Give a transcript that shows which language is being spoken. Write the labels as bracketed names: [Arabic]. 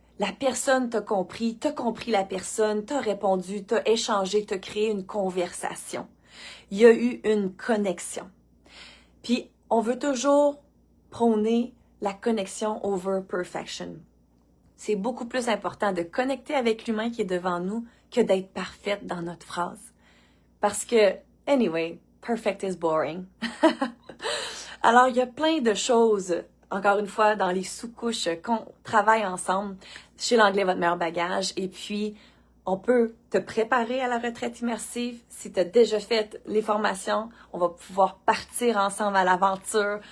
[French] La personne t'a compris la personne, t'as répondu, t'as échangé, t'as créé une conversation. Il y a eu une connexion. Puis, on veut toujours prôner la connexion [English] over perfection. [French] C'est beaucoup plus important de connecter avec l'humain qui est devant nous que d'être parfaite dans notre phrase. Parce que, [English] anyway, perfect is boring. [French] Alors, il y a plein de choses, encore une fois, dans les sous-couches qu'on travaille ensemble chez l'anglais Votre meilleur bagage. Et puis, on peut te préparer à la retraite immersive. Si tu as déjà fait les formations, on va pouvoir partir ensemble à l'aventure.